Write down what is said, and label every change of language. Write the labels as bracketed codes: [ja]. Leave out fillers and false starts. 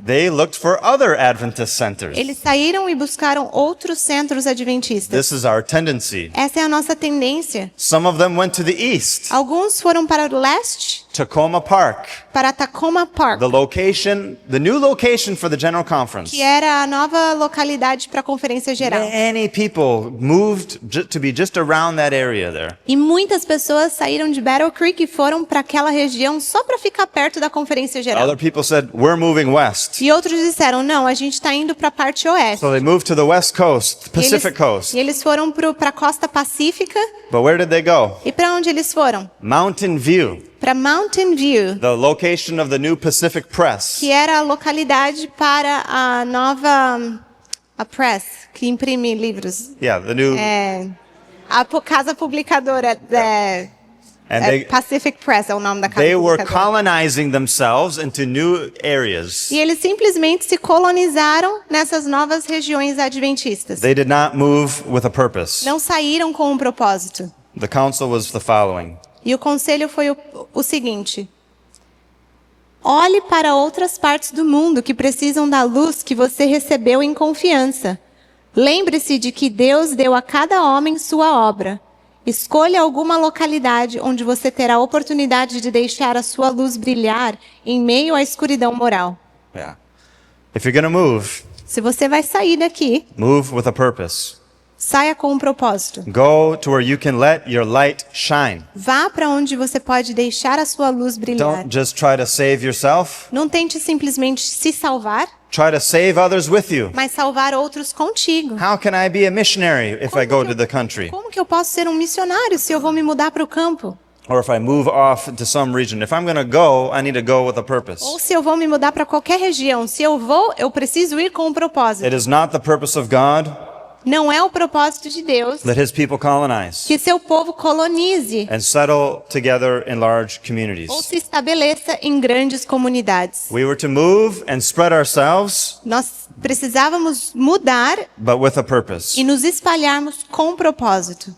[en] They looked for other Adventist centers. [pt] Eles saíram e buscaram outros centros adventistas. [en] This is our tendency. [pt] Essa é a nossa tendência. [en] Some of them went to the east, [pt] Alguns foram para o leste, [en] Tacoma Park, [pt] para Tacoma Park, [en] the new location for the General Conference. [pt] que era a nova localidade para a conferência geral. [en] Many people moved to be just around that area there. [pt] E muitas pessoas saíram de Battle Creek e foram para aquela região só para ficar perto da conferência geral. [en] Other people said, we're moving west. [pt] E outros disseram, não, a gente está indo para a parte oeste. [en] So they moved to the west coast, the [pt] E eles- [en] Pacific coast. [pt] E eles foram para a costa pacífica. [en] But where did they go? [pt] E para onde eles foram? [en] Mountain View, [pt] Para Mountain View, [en] the location of the new Pacific Press. [pt] que era a localidade para a nova a Press, que imprime livros. [en] Yeah, the new, [pt] A casa publicadora [en] and they [pt] Pacific Press é o nome da casa [en] they were [pt] publicadora. [en] colonizing themselves into new areas. [pt] E eles simplesmente se colonizaram nessas novas regiões adventistas. [en] They did not move with a purpose. [pt] Não saíram com um propósito. [en] The counsel was the following. [pt] E o conselho foi o seguinte: olhe para outras partes do mundo que precisam da luz que você recebeu em confiança. Lembre-se de que Deus deu a cada homem sua obra. Escolha alguma localidade onde você terá a oportunidade de deixar a sua luz brilhar em meio à escuridão moral. [en] Yeah. If you're going to move, [pt] Se você vai sair daqui, [en] move with a purpose. [pt] saia com um propósito. [en] Go to where you can let your light shine. [pt] Vá para onde você pode deixar a sua luz brilhar. [en] Don't just try to save yourself. [pt] Não tente simplesmente se salvar, [en] Try to save others with you. [pt] mas salvar outros contigo. [en] How can I be a missionary if I go to the country? [pt] Como que eu posso ser um missionário se eu vou me mudar para o campo? [en] Or if I move off to some region? If I'm going to go, I need to go with a purpose. [pt] Ou se eu vou me mudar para qualquer região. Se eu vou, eu preciso ir com um propósito. [en] It is not the purpose of God [pt] Não é o propósito de Deus [en] that his people colonize [pt] que seu povo colonize [en] and settle together in large communities. [pt] ou se estabeleça em grandes comunidades. [en] We were to move and spread ourselves, [pt] Nós precisávamos mudar [en] but with a purpose. [pt] e nos espalharmos com um propósito.